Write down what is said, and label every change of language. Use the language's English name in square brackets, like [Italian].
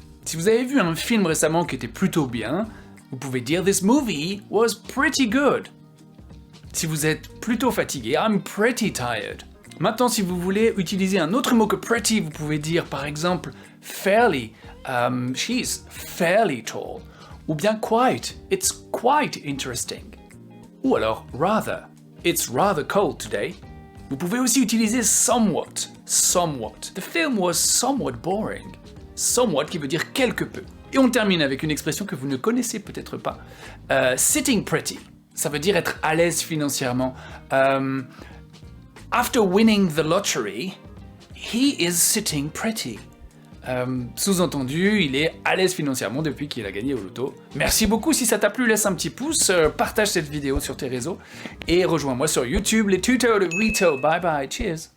[French] Si vous avez vu un film récemment qui était plutôt bien, vous pouvez dire « [English] This movie was pretty good ». [French] Si vous êtes plutôt fatigué, [English] I'm pretty tired. [French] Maintenant, si vous voulez utiliser un autre mot que pretty, vous pouvez dire par exemple fairly, [English] she's fairly tall. [French] Ou bien quite, [English] it's quite interesting. [French] Ou alors rather, [English] it's rather cold today. [French] Vous pouvez aussi utiliser somewhat, somewhat. [English] The film was somewhat boring. [French] Somewhat qui veut dire quelque peu. Et on termine avec une expression que vous ne connaissez peut-être pas. [English] Sitting pretty. [French] Ça veut dire être à l'aise financièrement. [English] After winning the lottery, he is sitting pretty. [French] Sous-entendu, il est à l'aise financièrement depuis qu'il a gagné au loto. Merci beaucoup, si ça t'a plu, laisse un petit pouce, partage cette vidéo sur tes réseaux, et rejoins-moi sur YouTube, les tutos de Rito. [English] Bye bye, cheers.